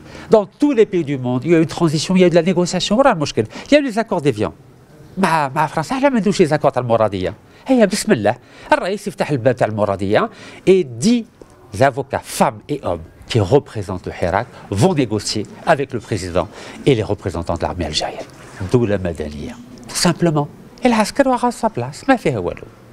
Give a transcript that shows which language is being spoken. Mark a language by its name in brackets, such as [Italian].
[French] Dans tous les pays du monde, il y a eu une transition, il y a eu de la négociation. Il y a eu les accords d'Évian. [Arabic] مع فرنسا احنا ما ندوش [French] les accords [Arabic] تاع المرادية. هيا بسم الله الرئيس يفتح الباب تاع المرادية [French] et 10 avocats, femmes et hommes qui représentent le Hirak vont négocier avec le président et les représentants de l'armée algérienne. D'où la Madaniya. Tout simplement. Et l'Askar aura sa place. [Arabic] Ma fait walou.